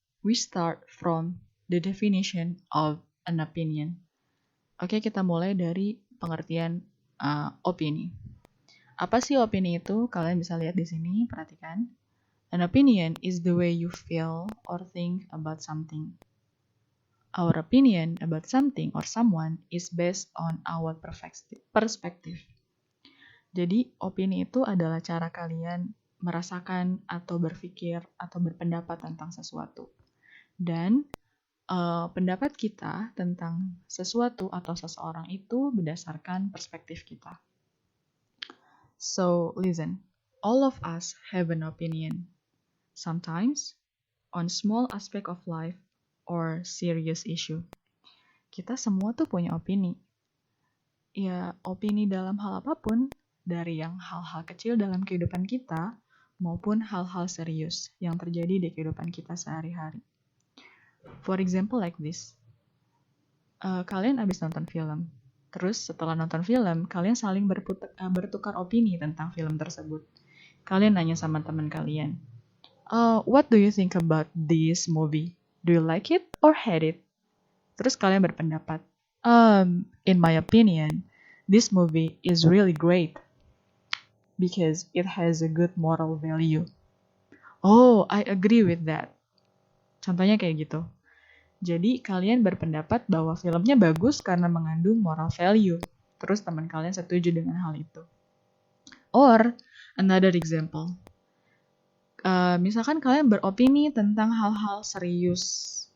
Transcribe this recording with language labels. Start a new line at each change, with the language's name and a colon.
English: We start from the definition of an opinion.
Indonesian: Oke, kita mulai dari pengertian opini. Apa sih opini itu? Kalian bisa lihat di sini, perhatikan.
English: An opinion is the way you feel or think about something. Our opinion about something or someone is based on our perspective.
Indonesian: Jadi, opini itu adalah cara kalian merasakan atau berpikir atau berpendapat tentang sesuatu. Dan pendapat kita tentang sesuatu atau seseorang itu berdasarkan perspektif kita.
English: So, listen. All of us have an opinion. Sometimes, on small aspect of life or serious issue.
Indonesian: Kita semua tuh punya opini. Ya, opini dalam hal apapun, dari yang hal-hal kecil dalam kehidupan kita, maupun hal-hal serius yang terjadi di kehidupan kita sehari-hari.
English: For example like this.
Indonesian: Kalian habis nonton film. Terus setelah nonton film, kalian saling bertukar opini tentang film tersebut. Kalian nanya sama teman kalian,
English: what do you think about this movie? Do you like it or hate it?
Indonesian: Terus kalian berpendapat,
English: in my opinion, this movie is really great because it has a good moral value. Oh, I agree with that.
Indonesian: Contohnya kayak gitu. Jadi kalian berpendapat bahwa filmnya bagus karena mengandung moral value. Terus teman kalian setuju dengan hal itu.
English: Or, another example.
Indonesian: Misalkan kalian beropini tentang hal-hal serius.